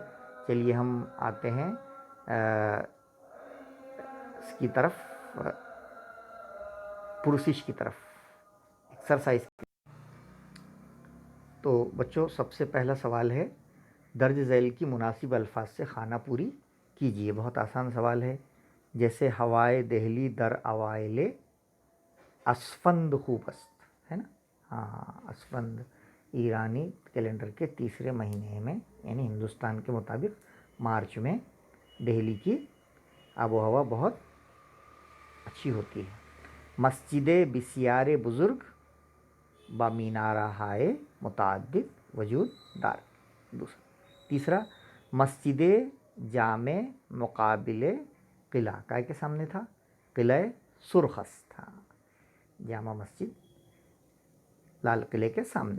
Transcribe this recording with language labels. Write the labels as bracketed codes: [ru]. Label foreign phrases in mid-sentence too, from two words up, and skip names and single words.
[ur] چلیے ہم آتے ہیں اس کی طرف، پرسش کی طرف، ایکسرسائز کی۔ تو بچوں سب سے پہلا سوال ہے، درج ذیل کی مناسب الفاظ سے خانہ پوری کیجیے۔ بہت آسان سوال ہے، جیسے [fa] ہوائے دہلی در اوائل اسفند خوب است، [ur] ہے نا۔ ہاں، اسفند ایرانی کیلنڈر کے تیسرے مہینے میں، یعنی ہندوستان کے مطابق مارچ میں دہلی کی آب و ہوا بہت اچھی ہوتی ہے۔ [fa] مسجد بسیار بزرگ با مینارہ ہائے متعدد وجود دار۔ [ur] تیسرا، [fa] مسجد جامع مقابل قلعہ، [ur] کائے کے سامنے تھا؟ قلعہ سرخ تھا، جامع مسجد لال قلعے کے سامنے۔